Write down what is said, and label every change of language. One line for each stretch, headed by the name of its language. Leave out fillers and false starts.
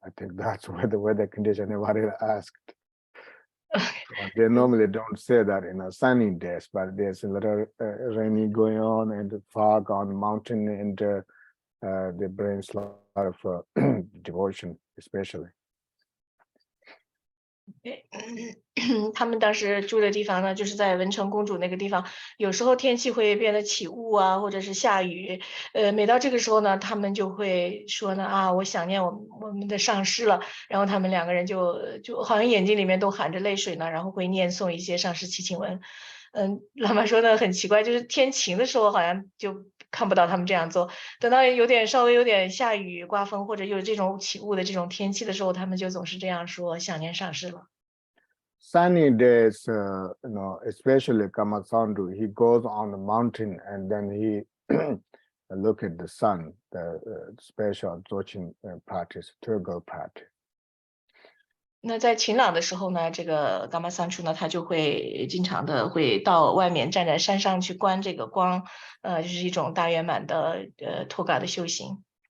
English: I think that's where the weather condition everybody asked. They normally don't say that in a sunny days, but there's a little rainy going on and fog on the mountain, and they bring a lot of devotion, especially.
Chinese: 他们当时住的地方呢，就是在文成公主那个地方，有时候天气会变得起雾啊，或者是下雨。每到这个时候呢，他们就会说呢啊，我想念我们的上师了。然后他们2个人就好像眼睛里面都含着泪水呢，然后会念诵一些上师祈请文。喇嘛说呢很奇怪，就是天晴的时候好像就看不到他们这样做，等到稍微有点下雨、刮风或者有这种起雾的这种天气的时候，他们就总是这样说想念上师了。
English: Sunny days, especially Kamasandu, he goes on the mountain and then he look at the sun, the special Dzogchen practice, Turgal practice.
Chinese: 那在晴朗的时候呢，这个伽玛三处呢，他就会经常的会到外面站在山上去观这个光，就是一种大圆满的托嘎的修行。